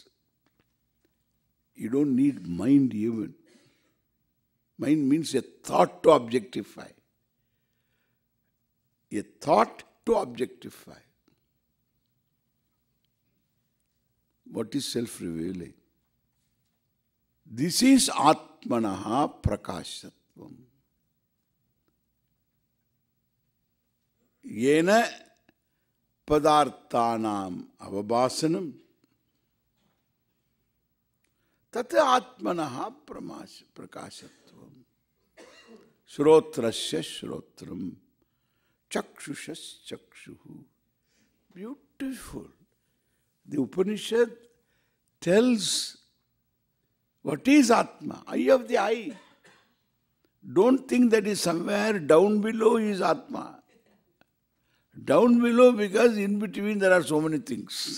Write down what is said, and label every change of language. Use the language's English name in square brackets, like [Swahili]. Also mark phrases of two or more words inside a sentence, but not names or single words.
[English] You don't need mind even. Mind means a thought to objectify. A thought to objectify. What is self-revealing? This is [Sanskrit] आत्मनः प्रकाशत्वम्. येन पदार्थानाम् अवभासनम् तत् आत्मनः प्रकाशत्वम्. श्रोत्रस्य श्रोत्रम् चक्षुषः चक्षुः. [English] Beautiful. The Upanishad tells what is Atma, eye of the eye. Don't think that is somewhere down below is Atma. Down below because in between there are so many things.